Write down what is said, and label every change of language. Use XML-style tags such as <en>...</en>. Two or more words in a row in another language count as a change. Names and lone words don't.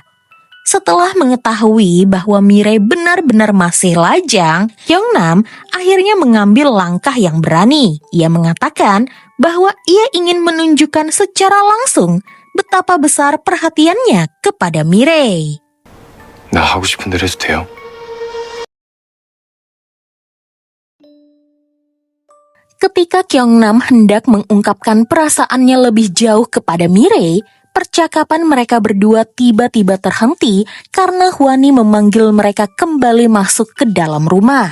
<id>Setelah mengetahui bahwa Mirei benar-benar masih lajang, Kyungnam akhirnya mengambil langkah yang berani. Ia mengatakan bahwa ia ingin menunjukkan secara langsung betapa besar perhatiannya kepada Mirei.</id> <ko>나 하고 싶은 대로 해도 돼요?</ko> <id>Ketika Kyungnam hendak mengungkapkan perasaannya lebih jauh kepada Mirei, percakapan mereka berdua tiba-tiba terhenti karena Hwani memanggil mereka kembali masuk ke dalam rumah.</id>